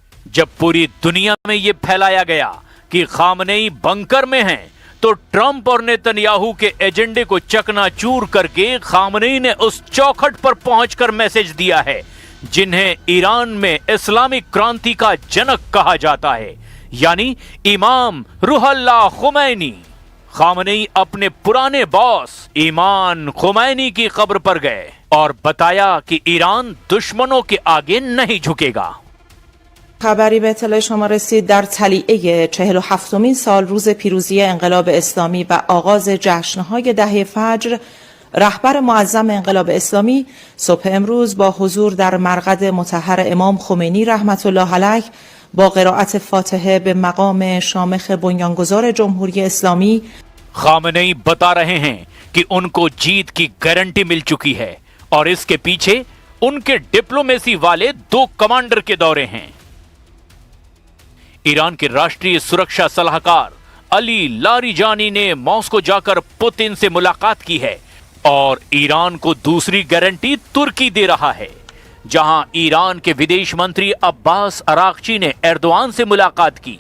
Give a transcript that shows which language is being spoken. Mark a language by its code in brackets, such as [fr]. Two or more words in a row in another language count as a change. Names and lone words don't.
[hi] जब पूरी दुनिया में यह फैलाया गया कि खामेनेई बंकर में हैं तो ट्रंप और नेतन्याहू के एजेंडे को चकनाचूर करके खामनेई ने उस चौखट पर पहुंचकर मैसेज दिया है जिन्हें ईरान में इस्लामिक क्रांति का जनक कहा जाता है, यानी इमाम रूहुल्लाह खुमैनी। खामनेई अपने पुराने बॉस इमाम खुमैनी की कब्र पर गए और बताया कि ईरान दुश्मनों के आगे नहीं झुकेगा। [fa] خبری به اطلاع شما رسید در طلیعه 47مین سال روز پیروزی انقلاب اسلامی و آغاز جشن‌های دهه فجر، رهبر معظم انقلاب اسلامی صبح امروز با حضور در مرقد مطهر امام خمینی رحمت الله علیه با قرائت فاتحه به مقام شامخ بنیانگذار جمهوری اسلامی [hi] खामनेई बता रहे हैं कि उनको जीत की गारंटी मिल चुकी है और इसके पीछे उनके डिप्लोमेसी वाले 2 कमांडर के दौरे हैं। ईरान के राष्ट्रीय सुरक्षा सलाहकार अली लारिजानी ने मॉस्को जाकर पुतिन से मुलाकात की है और ईरान को दूसरी गारंटी तुर्की दे रहा है, जहां ईरान के विदेश मंत्री अब्बास अरागची ने एर्दोआन से मुलाकात की।